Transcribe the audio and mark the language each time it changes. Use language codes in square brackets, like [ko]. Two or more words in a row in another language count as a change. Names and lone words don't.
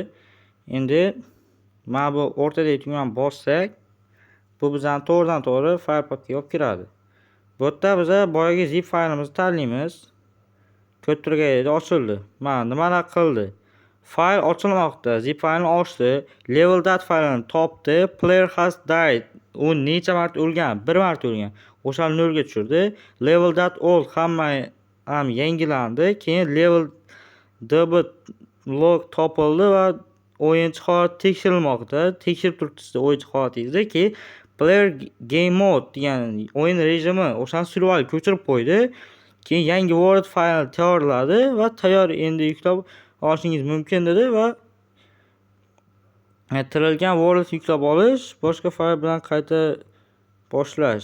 [uz] Endi mana bu o'rtadagi tugmani bossak, bu bizdan to'g'ridan-to'g'ri fayl papkaga olib kiradi. Bu yerda biz boyagi zip faylimizni tanlaymiz. Ko'p turganlarda ochildi. Mana nimalar qildi? Fayl ochilmoqda. Zip faylni ochdi. Level.dat faylini topdi. [en] Player has died. [uz] U necha marta o'lgan? 1 marta o'lgan. O'shani 0 ga tushirdi. Level.dat old hamma ham yangilandi. Keyin level.db log topildi va o'yinchi holati tekshirilmoqda. Tekshirib turibdi o'yinchi holatingizda ki [en] player game mode [uz] degan o'yin rejimi o'shani survival ko'chirib qo'ydi. Keyin yangi world fayl tayyorladi va tayyor endi yuklab olishingiz mumkin dedi va tirilgan world yuklab olish, boshqa fayl bilan qayta boshlash.